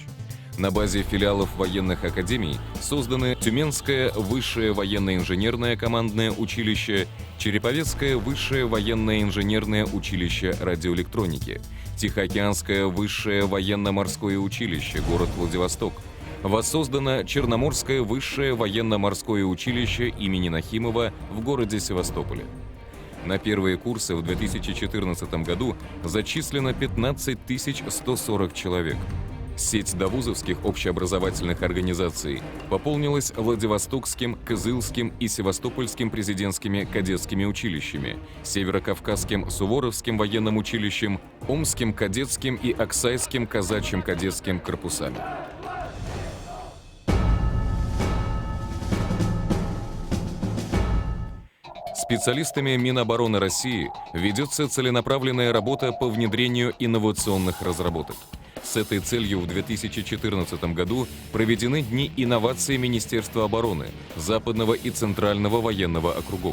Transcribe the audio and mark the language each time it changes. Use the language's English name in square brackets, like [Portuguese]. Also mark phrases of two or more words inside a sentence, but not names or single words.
[Russian] На базе филиалов военных академий созданы Тюменское высшее военно-инженерное командное училище, Череповецкое высшее военное инженерное училище радиоэлектроники, Тихоокеанское высшее военно-морское училище, город Владивосток. Воссоздано Черноморское высшее военно-морское училище имени Нахимова в городе Севастополе. На первые курсы в 2014 году зачислено 15 140 человек. Сеть довузовских общеобразовательных организаций пополнилась Владивостокским, Кызылским и Севастопольским президентскими кадетскими училищами, Северокавказским Суворовским военным училищем, Омским кадетским и Аксайским казачьим кадетским корпусами. Специалистами Минобороны России ведется целенаправленная работа по внедрению инновационных разработок. С этой целью в 2014 году проведены Дни инноваций Министерства обороны, Западного и Центрального военного округов.